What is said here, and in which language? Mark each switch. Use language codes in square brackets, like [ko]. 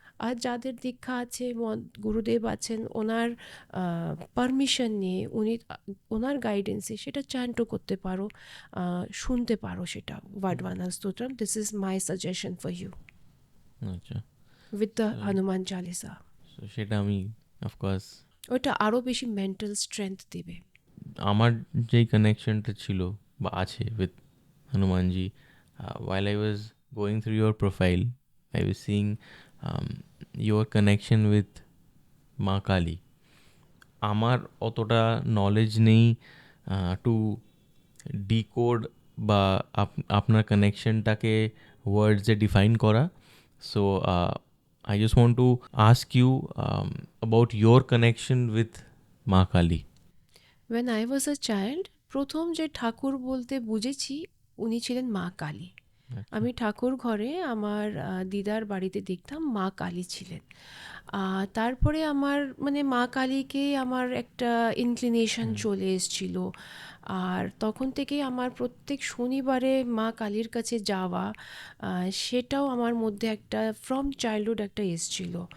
[bn] আর যাদের দীক্ষা আছে, গুরুদেব আছেন, ওনার পারমিশন নিয়ে ওনার গাইডেন্সে সেটা চ্যান্টও করতে পারো, শুনতে পারো সেটা বডওয়ানা Stotram. [en] This is my suggestion for you with the Hanuman Chalisa. [bn] সেটা আমি অফকোর্স, ওটা আরও বেশি মেন্টাল স্ট্রেংথ দেবে। আমার যেই কানেকশনটা ছিল বা আছে [en] With Hanumanji, while I was going through your profile, I was seeing your connection with Maa Kali. [bn] আমার অতটা নলেজ নেই [en] to decode [bn] বা আপনার কানেকশনটাকে ওয়ার্ডসে ডিফাইন করা। [en] So I just want to ask you about your connection with Maa Kali. When I was a child, [bn] প্রথম যে ঠাকুর বলতে বুঝেছি উনি ছিলেন মা কালী। আমি ঠাকুর ঘরে আমার দিদার বাড়িতে দেখতাম মা কালী ছিলেন। তারপরে আমার মানে মা কালীকে আমার একটা ইনক্লিনেশন চলে এসেছিল, আর তখন থেকেই আমার প্রত্যেক শনিবারে মা কালীর কাছে যাওয়া, সেটাও আমার মধ্যে একটা [en] from childhood [bn] একটা এসেছিল।